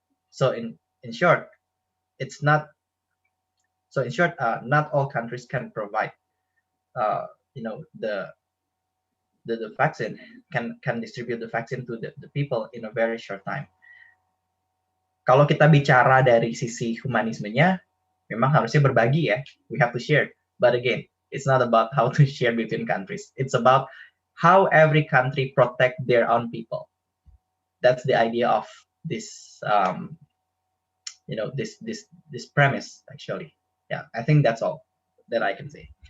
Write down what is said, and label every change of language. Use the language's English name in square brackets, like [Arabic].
[English] So in short, not all countries can provide the vaccine, can distribute the vaccine to the people in a very short time. [Indonesian] Kalau kita bicara dari sisi humanismenya, memang harusnya berbagi, ya. [English] We have to share. But again, it's not about how to share between countries. It's about how every country protect their own people. That's the idea of this, this premise, actually. Yeah, I think that's all that I can say.